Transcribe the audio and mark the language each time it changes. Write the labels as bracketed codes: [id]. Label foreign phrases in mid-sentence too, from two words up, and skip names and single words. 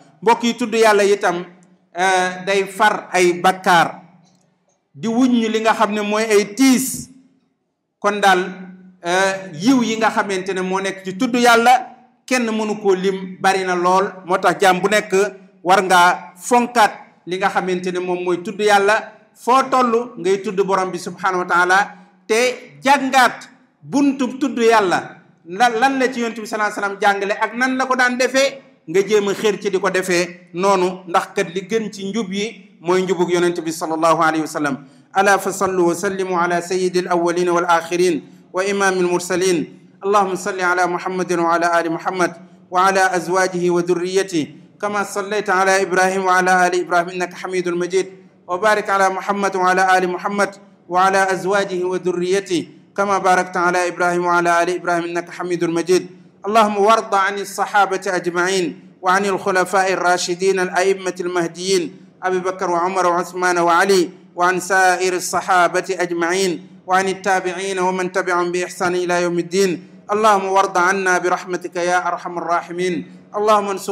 [wo] mbokk yi tudd yàlla itam day far ay bakkaar di wuññu li nga xam ne mooy ay kon daal yiw yi nga xamante ne moo nekk ci tudd yàlla kenn mënu koo lim bari na lool moo tax jaam bu nekk war ngaa fonkaat li nga xamante ne moom mooy tudd yàlla foo toll ngay tudd borom bi [ar] سبحانه وتعالى [wo] te jàngaat buntu tudd yàlla lan la ci yonent bi [ar] صلى الله عليه وسلم [wo] jàngale ak nan la ko daan defee nga jéem a xër ci di ko defee noonu ndax kat li gën ci njub yi mooy njubug yonent bi [ar] صلى الله عليه وسلم ألا فصلوا وسلموا على سيد الأولين والآخرين و إمام المرسلين اللهم صل على محمد وعلى آل محمد وعلى أزواجه وذرياته كما صليت على إبراهيم وعلى آل إبراهيم إنك حميد مجيد وبارك على محمد وعلى آل محمد وعلى أزواجه وذرياته كما باركت على إبراهيم وعلى آل إبراهيم إنك حميد مجيد اللهم وارض عن الصحابة أجمعين وعن الخلفاء الراشدين الأئمة المهديين أبي بكر وعمر وعثمان وعلي وعن سائر الصحابة أجمعين وعن التابعين ومن تبعهم بإحسان إلى يوم الدين اللهم وارض عنا برحمتك يا أرحم الراحمين اللهم انصر